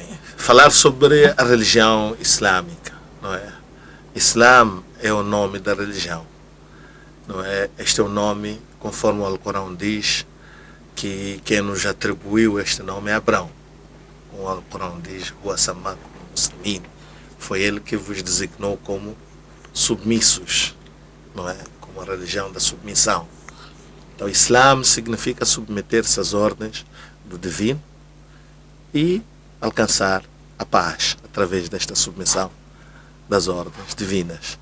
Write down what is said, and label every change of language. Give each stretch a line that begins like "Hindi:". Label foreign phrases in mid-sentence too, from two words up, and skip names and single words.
Portuguese: Falar sobre a religião islâmica, não é? Islã é o nome da religião, não é? Este é o nome, conforme o Alcorão diz, que quem nos atribuiu este nome é Abraão. O Alcorão diz:
Arabic: "هو سماكم مسلمين",
Portuguese: foi ele que vos designou como submissos, não é? Como a religião da submissão. Então, o Islã significa submeter-se às ordens do divino e alcançar a paz através desta submissão das ordens divinas.